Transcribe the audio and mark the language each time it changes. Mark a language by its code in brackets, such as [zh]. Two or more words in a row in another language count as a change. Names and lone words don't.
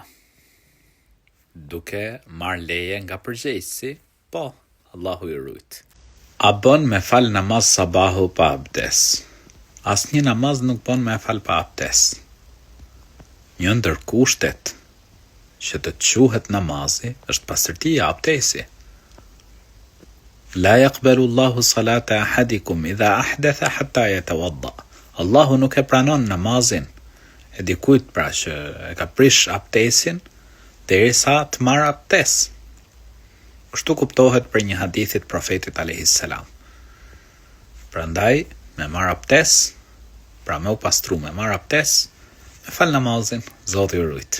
[sq] Duke marrë leje nga përgjegjësi? Po, Allahu i rujt. A bën me fal namaz sabahu pa abdes? Asnjë namaz nuk bën me fal pa abdes. Një ndër kushtet që të quhet namazi është pastërtia e abdesi. [ar] لا يقبل الله صلاة أحدكم إذا أحدث حتى يتوضأ. [sq] Allahu nuk e pranon namazin e dikujt pra që e ka prish abdesin derisa të marrë abdes. Kështu kuptohet për një hadithit profetit [ar] عليه السلام. [sq] Prandaj me marrë abdes, pra me u pastru me marrë abdes, me fal namazin, Zoti ju rujt.